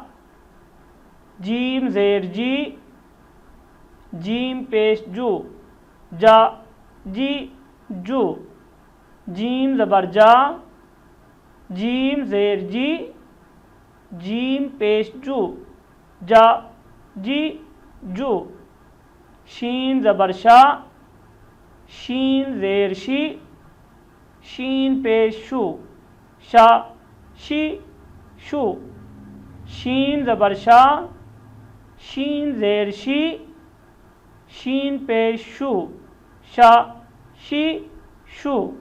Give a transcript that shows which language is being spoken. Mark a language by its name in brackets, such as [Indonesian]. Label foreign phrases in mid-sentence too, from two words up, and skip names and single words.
[Urdu] جیم زیر جی، جیم پیش جو، جا جی جو، جیم زبر جا، جیم زیر جی، جیم پیش جو، جا جی جو، شین زبر شا، شین زیر شی، شین پیش شو، شا شی شو، شین زبر شا، شین زیر شی، شین پیش شو، شا شی شو،